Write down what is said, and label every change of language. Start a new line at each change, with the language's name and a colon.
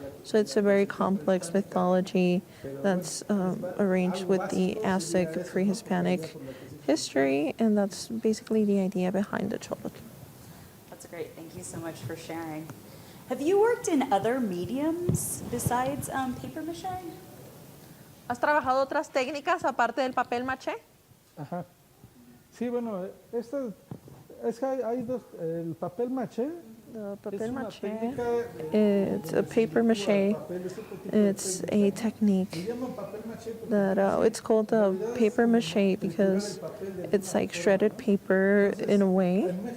English: So it's a very complex mythology that's arranged with the Aztec pre-Hispanic history, and that's basically the idea behind the Xólotl. That's great. Thank you so much for sharing. Have you worked in other mediums besides paper mache?
Spanish: ¿Has trabajado otras técnicas aparte del papel maché? Ajá. Sí, bueno, es que hay dos, el papel maché.
English: The
Spanish: Es papel una maché, técnica
English: it's a paper mache. It's a technique that it's called the paper mache because it's like shredded paper in a way.